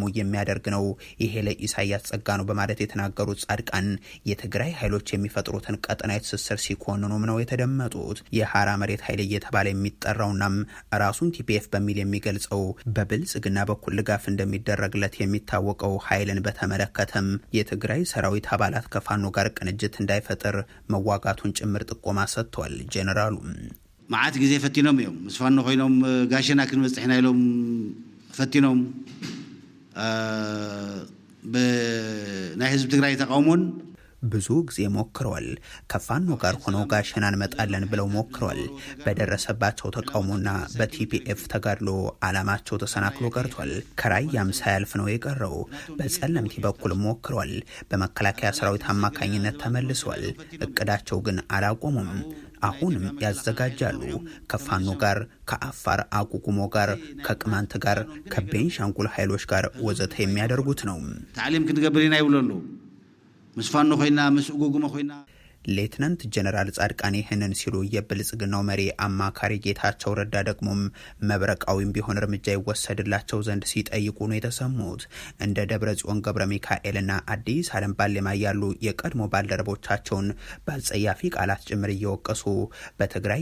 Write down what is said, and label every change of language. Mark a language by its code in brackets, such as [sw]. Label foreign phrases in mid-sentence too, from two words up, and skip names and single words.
[am] የሚያደርግ ነው። ይሄ ለኢሳያስ ጸጋ ነው በማለት የተናገሩት ጻድቃን የትግራይ ኃይሎች የሚፈጥሩትን ቀጠናዊ ትስስር ሲኮንኑም ነው የተደመጡት። የሐራ መሬት ኃይል እየተባለ የሚጠራውናም ራሱን ቲፒኤፍ በሚል ገልጸው በብልጽግና በኩል ድጋፍ እንደሚደረግለት የሚታወቀው ኃይልን በተመለከተም የትግራይ ሰራዊት አባላት ከፋኖ ጋር ቅንጅት እንዳይፈጥር መዋጋቱን ጭምር ጥቆማ ሰጥቷል። ጀነራሉ [ti] መዓት ጊዜ ፈቲኖም እዮም ምስ ፋኖ ኮይኖም ጋሸና ክንበፅሕና ኢሎም ፈቲኖም ናይ ህዝብ ትግራይ ተቃውሞን [am] ብዙ ጊዜ ሞክረዋል። ከፋኖ ጋር ሆነው ጋሸና እንመጣለን ብለው ሞክረዋል። በደረሰባቸው ተቃውሞና በቲፒኤፍ ተጋድሎ አላማቸው ተሰናክሎ ቀርቷል። ከራያም ሳያልፍ ነው የቀረው። በጸለምቲ በኩል ሞክረዋል። በመከላከያ ሰራዊት አማካኝነት ተመልሰዋል። እቅዳቸው ግን አላቆሙም። አሁንም ያዘጋጃሉ። ከፋኖ ጋር፣ ከአፋር አቁቁሞ ጋር፣ ከቅማንት ጋር፣ ከቤንሻንጉል ኃይሎች ጋር ወዘተ የሚያደርጉት ነው። [ti] ታዕሊም ክንገብርና ይብለሉ ምስፋኖ ኮይና ምስጉጉመ ኮይና [am] ሌትናንት ጀነራል ጻድቃን ይህንን ሲሉ የብልጽግናው መሪ አማካሪ ጌታቸው ረዳ ደግሞም መብረቃዊም ቢሆን እርምጃ ይወሰድላቸው ዘንድ ሲጠይቁ ነው የተሰሙት። እንደ ደብረ ጽዮን ገብረ ሚካኤልና አዲስ ዓለም ባሌማ ያሉ የቀድሞ ባልደረቦቻቸውን በአጸያፊ ቃላት ጭምር እየወቀሱ በትግራይ